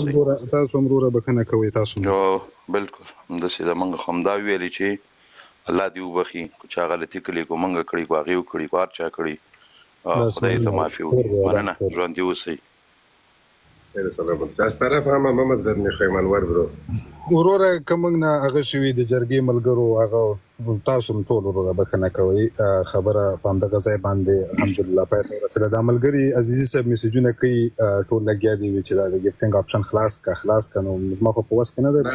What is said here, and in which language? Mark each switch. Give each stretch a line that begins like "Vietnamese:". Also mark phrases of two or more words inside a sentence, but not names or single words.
Pashto: تاسو هم وروره بخښنه کوئ تاسو بالکل همداسې د موږ خو همدا ویلي چې الله دې وبخي که چا غلطي کړې کو موږ کړې کو هغې وکړي کو هر چا کړي خدای ته معافي وکړي مننه ژوندي اوسئ
Persian: از طرف هم مزد میخوایم انور برو
Pashto: وروره که موږ نه هغه شوي د جرګې ملګرو هغه تاسو هم ټول وروره بخښنه کوئ خبره په همدغه ځای باندې الحمدلله پای ته ورسېده دا ملګري عزیزي صاحب میسیجونه کوي ټول لګیا دي چې دا د
English: gifting option
Pashto: خلاص که نو زما خو په وس کې نه دی